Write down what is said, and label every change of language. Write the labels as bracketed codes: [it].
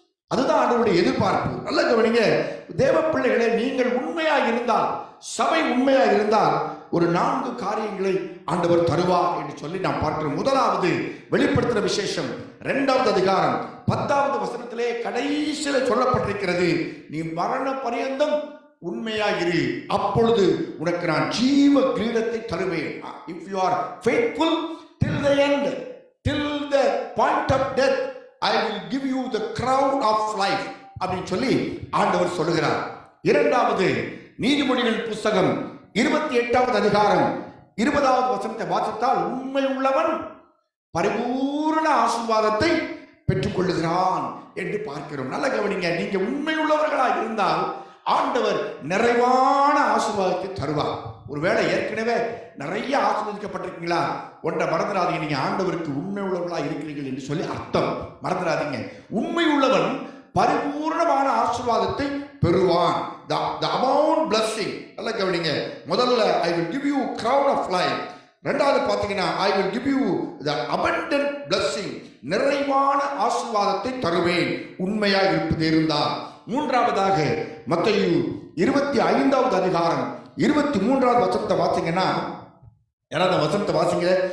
[ta] அதுதான் ஆண்டவருடைய எதிர்பார்ப்பு. நல்ல கவனிங்க தேவ பிள்ளைகளே, நீங்கள் உண்மையா இருந்தால், சபை உண்மையா இருந்தால் ஒரு 4 காரியங்களை ஆண்டவர் தருவார் என்று சொல்லி நாம் பார்க்கிறோம். முதலாவது வெளிப்படுத்துகிற விசேஷம் 2வது அதிகாரம் 10வது வசனத்திலே கடைசியில் சொல்லப்பட்டிருக்கிறது, நீ மரண பரியந்தம் உண்மையா இரு, அப்பொழுது உனக்கு நான் ஜீவ கிரீடத்தை தருவேன். [en] If you are faithful till the end, till the point of death, I will give you the crown of life [ta] அப்படின்னு சொல்லி ஆண்டவர் சொல்லுகிறார். 2வது நீதிமொழிகள் புஸ்தகம் 28வது அதிகாரம் 20வது வசனத்தை வாசித்தால், உண்மை உள்ளவன் பரிபூர்ண ஆசீர்வாதத்தை பெற்றுக் கொள்ளுகிறான் என்று பார்க்கிறோம். நல்ல கவனிங்க, நீங்க உண்மை உள்ளவர்களாக இருந்தால் ஆண்டவர் நிறைவான ஆசீர்வாதத்தை தருவார். ஒருவேளை ஏற்கனவே நிறைய ஆசீர்வதிக்கப்பட்டிருக்கீங்களா, ஒன்றை மறந்துடாதீங்க, நீங்க ஆண்டவருக்கு உண்மை உள்ளவர்களாக இருக்கிறீர்கள் என்று சொல்லி அர்த்தம். மறந்துடாதீங்க, உண்மை உள்ளவன் பரிபூர்ணமான ஆசீர்வாதத்தை பெறுவான். [en] the amount blessing. [ta] நல்ல கவனிங்க, முதல்ல [en] I will give you crown of life. [ta] ரெண்டாவது பார்த்தீங்கன்னா [en] I will give you the abundant blessing. [ta] நிறைவான ஆசீர்வாதத்தை தருவேன் உண்மையாக இருப்பது இருந்தால். மூன்றாவதாக மத்தேயு 25வது அதிகாரம் 23வது வசனத்தை வாசிங்கன்னா, யாராவது வசனத்தை வாசிங்க.